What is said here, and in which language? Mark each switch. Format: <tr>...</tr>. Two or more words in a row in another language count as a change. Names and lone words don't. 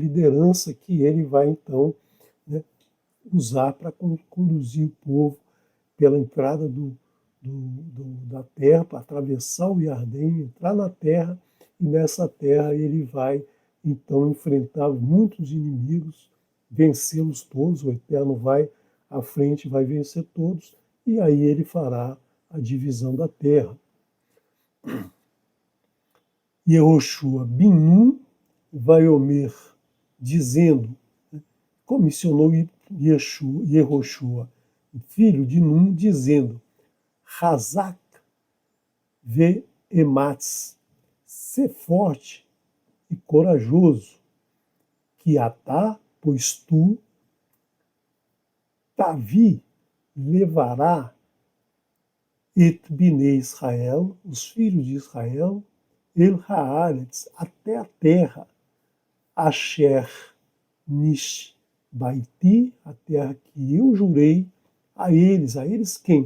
<pt>liderança que ele vai então, né, usar para conduzir o povo pela entrada da terra, para atravessar o Iardém, entrar na terra, e nessa terra ele vai então enfrentar muitos inimigos, vencê-los todos, o Eterno vai à frente, vai vencer todos, e aí ele fará a divisão da terra.</pt> <he>יהושע בן נון ויאמר,</he> <pt>dizendo, comissionou Yehoshua, filho de Nun, dizendo,</pt> <he>חזק ואמץ,</he> <pt>ser forte e corajoso, que atá, pois tu, Tavi, levará</pt> <he>את בני ישראל,</he> <pt>os filhos de Israel,</pt> <he>אל הארץ,</he> <pt>até a terra,</pt> <he>אשר נשבעתי,</he> <pt>a terra que eu jurei a eles quem?</pt>